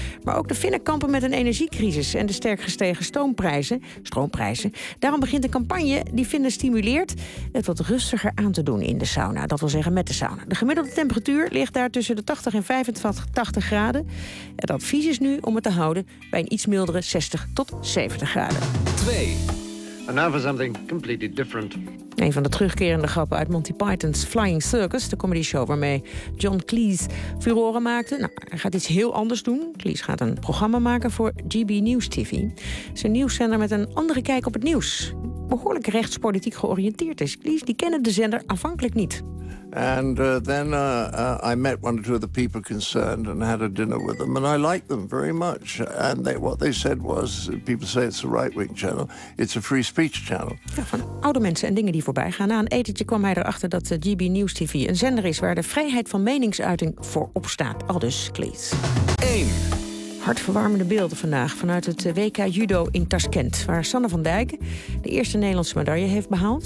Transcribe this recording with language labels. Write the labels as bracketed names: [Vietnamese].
[Dutch] Maar ook de Finnen kampen met een energiecrisis en de sterk gestegen stroomprijzen. Daarom begint een campagne die Finnen stimuleert het wat rustiger aan te doen in de sauna. Dat wil zeggen met de sauna. De gemiddelde temperatuur ligt daar tussen de 80 en 85 graden. Het advies is nu om het te houden bij een iets mildere 60 tot 70 graden. 2. [English] And now for something completely different. [Dutch] Een van de terugkerende grappen uit Monty Python's Flying Circus, de comedy show waarmee John Cleese furoren maakte. Nou, hij gaat iets heel anders doen. Cleese gaat een programma maken voor GB News TV. Het is een nieuwszender met een andere kijk op het nieuws. Behoorlijk rechtspolitiek georiënteerd is Cleese. Die kennen de zender aanvankelijk niet. [English] And then I met one or two of the people concerned and had a dinner with them, and I liked them very much. And what they said was, people say it's a right-wing channel, it's a free speech channel. [Dutch] Ja, van oude mensen en dingen die voorbij gaan. Na een etentje kwam hij erachter dat de GB News TV een zender is waar de vrijheid van meningsuiting voor opstaat. Aldus Cleese. 1. Hartverwarmende beelden vandaag vanuit het WK Judo in Tashkent, waar Sanne van Dijk de eerste Nederlandse medaille heeft behaald.